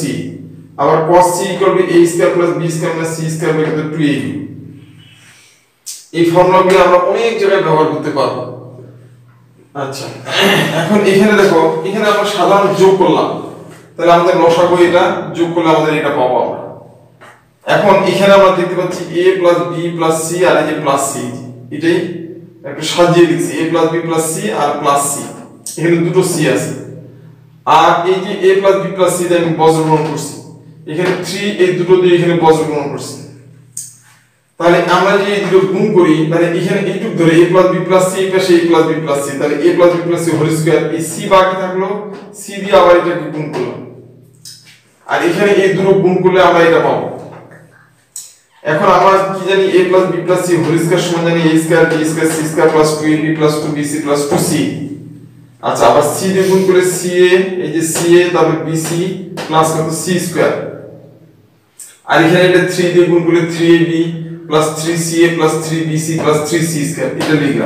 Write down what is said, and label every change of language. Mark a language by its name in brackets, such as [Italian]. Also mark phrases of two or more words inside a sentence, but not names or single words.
[Bangla] আবার cos c [English] equal to a square plus b square minus c square by [Bangla] কত 2ab। এই ফর্মুলাগুলো আমরা অনেক জায়গায় ব্যবহার করতে পারবো। আচ্ছা এখন এখানে দেখো, এখানে আমরা সাধারণ যোগ করলাম, তাহলে আমাদের লসাগু এটা যোগ করলে আমাদের এটা পাবো আমরা। এখন এখানে আমরা দেখতে পাচ্ছি [English] a plus b plus c [Bangla] আর এই যে প্লাস c, এটাই একটু সাজিয়ে লিখছি [English] a plus b plus c [Bangla] আর প্লাস c, এখানে দুটো c আছে। আর এই যে [English] a plus b plus c [Bangla] দিয়ে আমি বজ্রগ্রহণ করছি, এখানে 3 এই দুটো দিয়ে এখানে বজ্রগ্রহণ করছি। তাহলে আমরা যে এই দুটো গুণ করি তাহলে এখানে এইটুক ধরে [English] a plus b plus c [Bangla] এই পাশে [English] a plus b plus c, [Bangla] তাহলে [English] a plus b plus c whole square, [Bangla] এই c বাকি থাকলো, c দিয়ে আবার এটাকে গুণ করলাম, আর এখানে এই দুটো গুণ করলে আমরা এটা পাবো। এখন আমরা কি জানি [English] a plus b plus c whole square [Bangla] সমান জানি [English] a square b square c square plus 2ab plus 2bc plus 2c. [Bangla] আচ্ছা আবার c দিয়ে গুণ করলে ca, এই যে ca তারপর [English] bc plus [Bangla] কত [English] c square, [Bangla] আর এখানে এটা 3 দিয়ে গুণ করলে [English] 3ab plus 3ca plus 3bc plus 3c square, [Bangla] এটা লিখলাম।